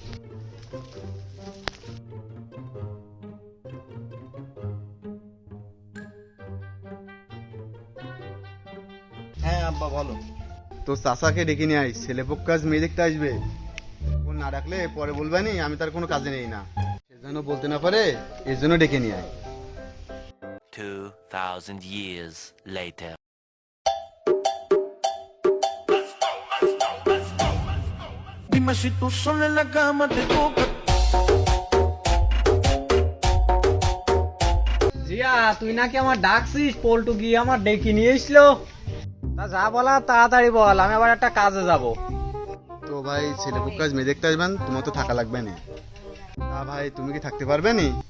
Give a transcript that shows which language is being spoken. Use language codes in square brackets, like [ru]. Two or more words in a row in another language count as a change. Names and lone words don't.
[bn] হ্যাঁ আব্বা বলো। তো চাচাকে ডেকে নিয়ে আইস, ছেলে পক্ষ আজ মেয়ে দেখতে আসবে। ফোন না ডাকলে পরে বলবে নি আমি তার কোনো কাজে নেই না, সেজন্য বলতে না পারে, এর জন্য ডেকে নিয়ে আয়। [en] 2000 years later. [es] Dime si tú sola en la cama te toca. [bn] জিয়া, তুই নাকি আমার ডাকছিস? পল্টু গিয়ে আমার ডেকে নিয়ে এসলো। তা যা বলা তাড়াতাড়ি বল, আমি আবার একটা কাজে যাব। তো ভাই ছেলে পক্ষ আজ মেয়ে দেখতে আসবেন, তোমার তো থাকা লাগবে না। তা ভাই তুমি কি থাকতে পারবে নি?